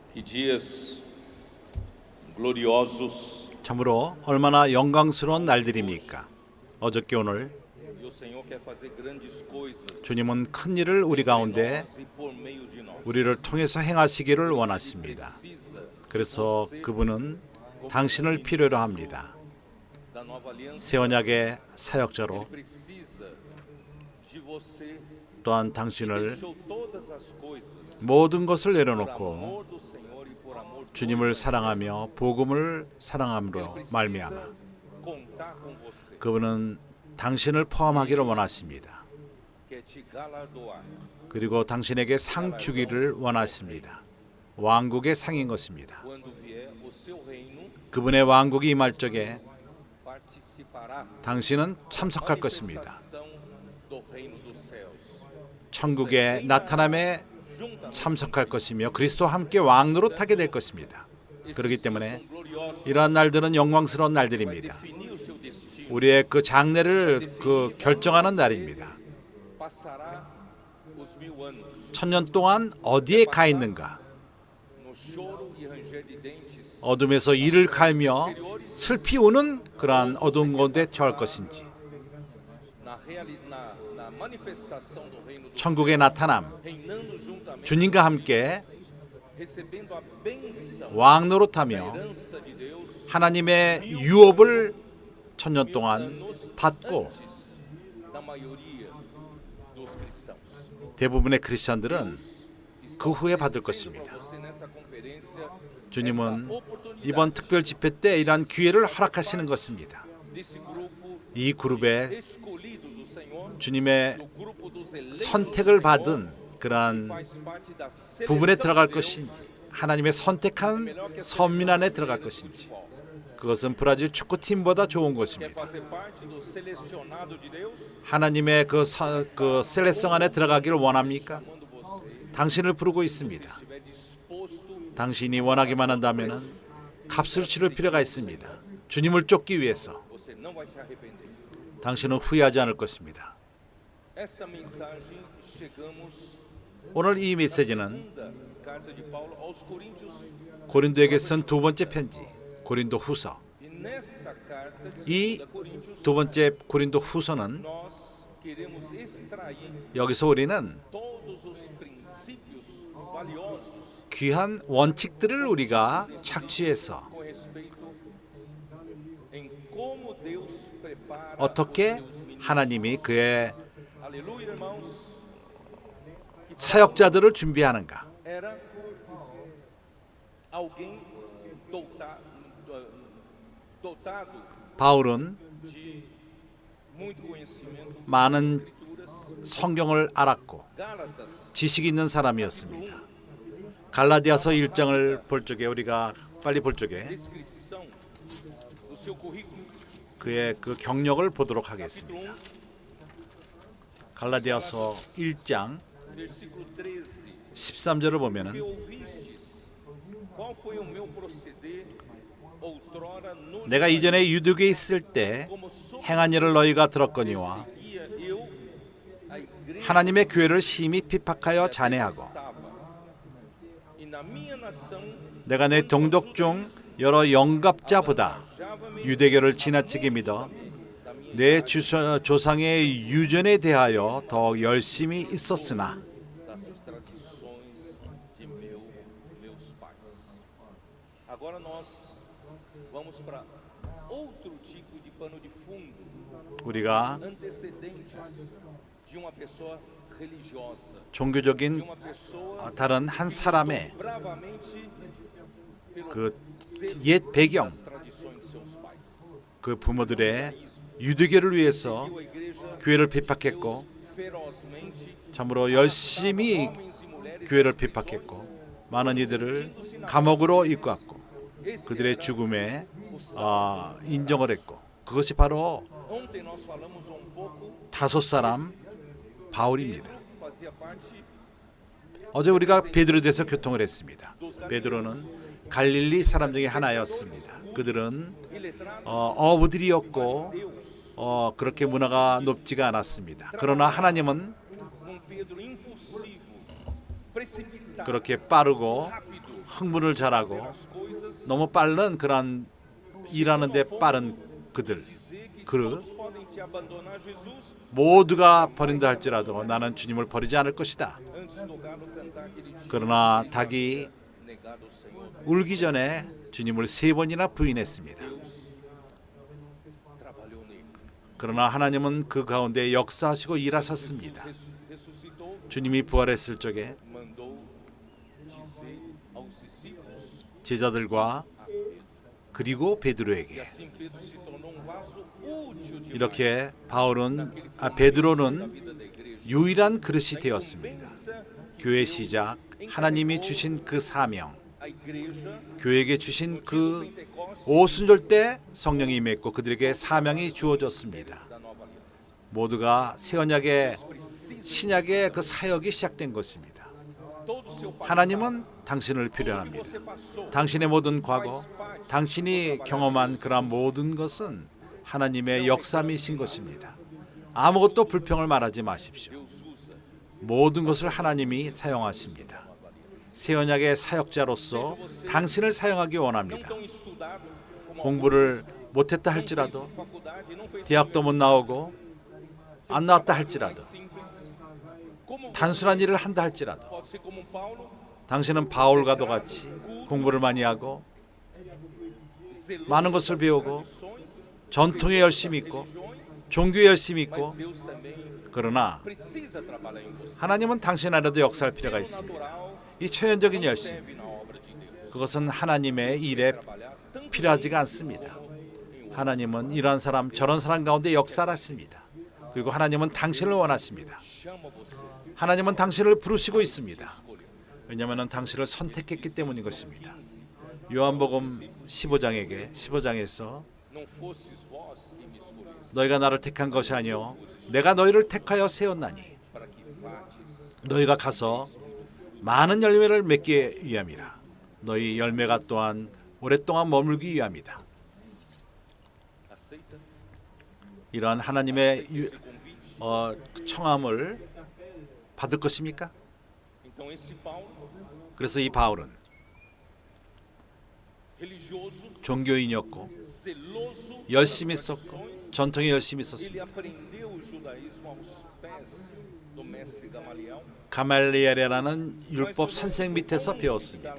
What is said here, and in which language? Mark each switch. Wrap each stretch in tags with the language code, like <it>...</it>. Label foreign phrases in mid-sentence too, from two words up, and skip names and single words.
<pt>dias gloriosos</pt> <ko>참으로 얼마나 영광스러운 날들입니까? 어저께 오늘</ko> <pt>e o Senhor quer fazer grandes coisas</pt> <ko>주님은 큰 일을 우리 가운데</ko> <pt>e por meio de nós.</pt> <ko>우리를 통해서 행하시기를 원하십니다.</ko> <pt>Precisa</pt> <ko>그래서 그분은 당신을 필요로 합니다.</ko> <pt>da nova aliança,</pt> <ko>새 언약의 사역자로</ko> <pt>precisa de você.</pt> <ko>또한 당신을</ko> <pt>Deixou todas as coisas</pt> <ko>모든 것을</ko> <pt>por</pt> <ko>내려놓고</ko> <pt>amor do Senhor e por amor de</pt> <ko>주님을 사랑하며 복음을 사랑함으로 말미암아</ko> <pt>contar com você,</pt> <ko>그분은 당신을 포함하기를 원하십니다.</ko> <pt>quer te galardoar.</pt> <ko>그리고 당신에게 상 주기를 원하십니다. 왕국의 상인 것입니다.</ko> <pt>Quando vier o seu reino,</pt> <ko>그분의 왕국이 임할 적에</ko> <pt>participará</pt> <ko>당신은 참석할 것입니다.</ko> <pt>manifestação do reino dos céus.</pt> <ko>천국의 나타남에</ko> <pt>Juntamente</pt> <ko>참석할 것이며 그리스도와 함께 왕노릇하게 될 것입니다. 그렇기 때문에</ko> <pt>glorioso</pt> <ko>이러한 날들은 영광스러운 날들입니다.</ko> <pt>definir o seu destino.</pt> <ko>우리의 그 장래를 결정하는 날입니다.</ko> <pt>Passará os 1000 anos</pt> <ko>천년 동안 어디에 가 있는가?</ko> <pt>no choro e ranger de dentes,</pt> <ko>어둠에서 이를 갈며 슬피 우는 그러한 어두운 곳에 처할 것인지,</ko> <pt>na manifestação do reino dos</pt> <ko>천국의 나타남,</ko> <pt>reinando juntamente,</pt> <ko>주님과 함께</ko> <pt>recebendo a bênção,</pt> <ko>왕노릇하며</ko> <pt>herança de Deus,</pt> <ko>하나님의 유업을 천년 동안 받고</ko> <pt>antes da maioria dos cristãos.</pt> <ko>대부분의 크리스찬들은 그 후에 받을 것입니다.</ko> <pt>Você nessa conferência,</pt> <ko>주님은 이번 특별 집회 때 이러한 기회를 허락하시는 것입니다.</ko> <pt>desse grupo</pt> <ko>이 그룹에</ko> <pt>escolhidos do Senhor,</pt> <ko>주님의</ko> <pt>do grupo dos eleitos</pt> <ko>선택을</ko> <pt>do Senhor,</pt> <ko>받은 그러한</ko> <pt>faz parte da</pt> <ko>부분에</ko> <pt>seleção</pt> <ko>들어갈</ko> <pt>de Deus,</pt> <ko>것인지, 하나님의 선택한 선민 안에 들어갈 것인지, 그것은 브라질 축구팀보다 좋은</ko> <pt>quer</pt> <ko>것입니다.</ko> <pt>fazer parte do selecionado de Deus.</pt> <ko>하나님의 그 셀렉션 안에 들어가기를 원합니까?</ko> <pt>Quando você</pt> <ko>당신을 부르고 있습니다.</ko> <pt>estiver disposto,</pt> <ko>당신이 원하기만 한다면 값을 치를 필요가 있습니다. 주님을 쫓기 위해서</ko> <pt>você não vai se arrepender.</pt> <ko>당신은 후회하지 않을 것입니다.</ko> <pt>Esta mensagem chegamos</pt> <ko>오늘 이 메시지는</ko> <pt>da carta de Paulo aos Coríntios,</pt> <ko>고린도에게 쓴 두 번째 편지, 고린도 후서.</ko> <pt>e nesta carta</pt> <ko>이</ko> <pt>de Coríntios</pt> <ko>두 번째 고린도 후서는</ko> <pt>nós queremos extrair</pt> <ko>여기서 우리는</ko> <pt>todos os princípios valiosos</pt> <ko>귀한 원칙들을 우리가 착취해서</ko> <pt>com respeito em como Deus prepara</pt> <ko>어떻게</ko> <pt>os seus ministros.</pt> <ko>하나님이 그의</ko> <pt>Aleluia, irmãos.</pt> <ko>사역자들을 준비하는가?</ko> <pt>Era alguém dotado</pt> <ko>바울은</ko> <pt>de muito conhecimento das</pt> <ko>많은</ko> <pt>escrituras.</pt> <ko>성경을 알았고 Gálatas, 지식이 있는 사람이었습니다. 갈라디아서 1장을 볼 적에 우리가 빨리 볼 적에</ko> <pt>descrição do seu currículo.</pt> <ko>그의 그 경력을 보도록</ko> <pt>Capítulo</pt> <ko>하겠습니다. 1, 갈라디아서 1장</ko> <pt>versículo 13.</pt> <ko>13절을</ko> <pt>Que</pt> <ko>보면은</ko> <pt>ouvistes, qual foi o meu proceder outrora no</pt> <ko>내가 이전에 유대교에 있을 때</ko> <pt>como sou</pt> <ko>행한 일을 너희가 들었거니와</ko> <pt>perseguia eu a igreja</pt> <ko>하나님의 교회를 심히 피박하여 잔해하고</ko> <pt>estava. E na minha nação</pt> <ko>내가 내 동독 중 여러 영갑자보다 유대교를 지나치게 믿어 내 조상의 유전에 대하여 더욱 열심히 있었으나</ko> <pt>das tradições de meus pais. Agora nós vamos para outro tipo de pano de fundo,</pt> <ko>우리가</ko> <pt>antecedentes de uma pessoa religiosa, de</pt> <ko>종교적인</ko> <pt>uma pessoa</pt> <ko>다른 한 사람의</ko> <pt>bravamente pelo</pt> <ko>그 옛 배경,</ko> <pt>das tradições de seus pais.</pt> <ko>그 부모들의 유대교를 위해서</ko> <pt>A igreja</pt> <ko>교회를 피박했고</ko> <pt>ferozmente</pt> <ko>참으로 열심히</ko> <pt>homens e mulheres</pt> <ko>교회를 피박했고 많은 이들을 감옥으로 이끌었고 그들의 죽음에 인정을 했고 그것이 바로</ko> <pt>Ontem nós falamos pouco,</pt> <ko>다섯 사람 바울입니다.</ko> <pt>fazia parte</pt> <ko>어제 우리가 베드로에 대해서 교통을 했습니다. 베드로는 갈릴리 사람 중에 하나였습니다. 그들은</ko> <pt>iletrado,</pt> <ko>어부들이었고 Deus, 그렇게 문화가 높지가 않았습니다. 그러나 하나님은</ko> <pt>Pedro impulsivo, precipitado,</pt> <ko>그렇게 빠르고</ko> <pt>rápido,</pt> <ko>흥분을 잘하고</ko> <pt>as coisas,</pt> <ko>너무 빠른 그런 일하는데 빠른 그들</ko> <pt>dizer que</pt> <ko>그</ko> <pt>todos podem te abandonar Jesus.</pt> <ko>모두가 버린다 할지라도 나는 주님을 버리지 않을 것이다.</ko> <pt>Antes do galo cantar aquele dia,</pt> <ko>그러나</ko> <pt>ele</pt> <ko>닭이</ko> <pt>havia negado o Senhor.</pt> <ko>울기 전에 주님을 3번이나 부인했습니다.</ko> <pt>Deus trabalhou nele.</pt> <ko>그러나 하나님은 그 가운데 역사하시고 일하셨습니다.</ko> <pt>Ressuscitou,</pt> <ko>주님이 부활했을 적에</ko> <pt>mandou dizer aos discípulos,</pt> <ko>제자들과</ko> <pt>a Pedro.</pt> <ko>그리고</ko> <pt>E</pt> <ko>베드로에게</ko> <pt>assim Pedro se tornou um vaso útil demais</pt> <ko>이렇게 바울은</ko> <pt>da</pt> <ko>베드로는</ko> <pt>vida da igreja.</pt> <ko>유일한 그릇이</ko> <pt>Da</pt> <ko>되었습니다.</ko> <pt>incumbência que</pt> <ko>교회 Deus 시작 하나님이 주신 그 사명,</ko> <pt>a igreja</pt> <ko>교회에게 주신 그 Pentecostes 오순절 때 성령이 임했고 그들에게 사명이 주어졌습니다.</ko> <pt>da nova aliança.</pt> <ko>모두가 새 언약의 신약의 그 사역이 시작된 것입니다.</ko> <pt>Todo o seu passado,</pt> <ko>하나님은 당신을</ko> <pt>tudo que</pt> <ko>필요합니다.</ko> <pt>você passou,</pt> <ko>당신의 모든 과거, 당신이 경험한 그러한 모든 것은 하나님의 역사이신 것입니다. 아무것도 불평을 말하지 마십시오.</ko> <pt>Deus usa</pt> <ko>모든 것을 하나님이 사용하십니다. 새 언약의 사역자로서 당신을 사용하기</ko> <pt>não</pt> <ko>원합니다.</ko> <pt>tão estudado como</pt> <ko>공부를 못했다</ko> <pt>não fez</pt> <ko>할지라도</ko> <pt>faculdade, não fez</pt> <ko>대학도 못 나오고 안 나왔다 할지라도</ko> <pt>simples, como</pt> <ko>단순한 일을 한다 할지라도</ko> <pt>pode ser como Paulo,</pt> <ko>당신은 바울과도 같이 공부를 많이 하고</ko> <pt>zeloso</pt> <ko>많은 것을 배우고</ko> <pt>tradições,</pt> <ko>전통에 열심히 있고</ko> <pt>religiões,</pt> <ko>종교에 열심히</ko> <pt>mas</pt> <ko>있고</ko> <pt>Deus também</pt> <ko>그러나</ko> <pt>precisa trabalhar em você.</pt> <ko>하나님은 당신 안에도 역사할 필요가</ko> <pt>O</pt> <ko>있습니다.</ko> <pt>natural</pt> <ko>이 초연적인</ko> <pt>não</pt> <ko>열심</ko> <pt>serve na obra de Deus.</pt> <ko>그것은 하나님의 일에</ko> <pt>Trabalhar tanto</pt> <ko>필요하지가 않습니다. 하나님은 이런 사람 저런 사람 가운데 역사하십니다. 그리고 하나님은 당신을 원하십니다.</ko> <pt>chama você,</pt> <ko>하나님은 당신을 부르시고 있습니다.</ko> <pt>escolheu.</pt> <ko>왜냐하면 당신을 선택했기 때문인 것입니다. 요한복음 15장에서</ko> <pt>Não fosses vós que me escolhestes,</pt> <ko>너희가 나를 택한 것이 아니요 내가 너희를 택하여 세웠나니</ko> <pt>para que vates</pt> <ko>너희가 가서 많은 열매를 맺기 위함이라. 너희 열매가 또한 오랫동안 머물기 위함이다.</ko> <pt>aceita</pt> <ko>이러한 하나님의</ko> <pt>esse convite.</pt> <ko>청함을 받을 것입니까?</ko> <pt>Então esse Paulo,</pt> <ko>그래서 이 바울은</ko> <pt>religioso,</pt> <ko>종교인이었고</ko> <pt>zeloso,</pt> <ko>열심히</ko> <pt>das</pt> <ko>썼고</ko> <pt>tradições,</pt> <ko>전통에 열심히</ko> <pt>ele</pt> <ko>썼습니다.</ko> <pt>aprendeu o judaísmo aos pés do mestre Gamaliel.</pt> <ko>가말리엘이라는 율법 선생 밑에서 배웠습니다.</ko>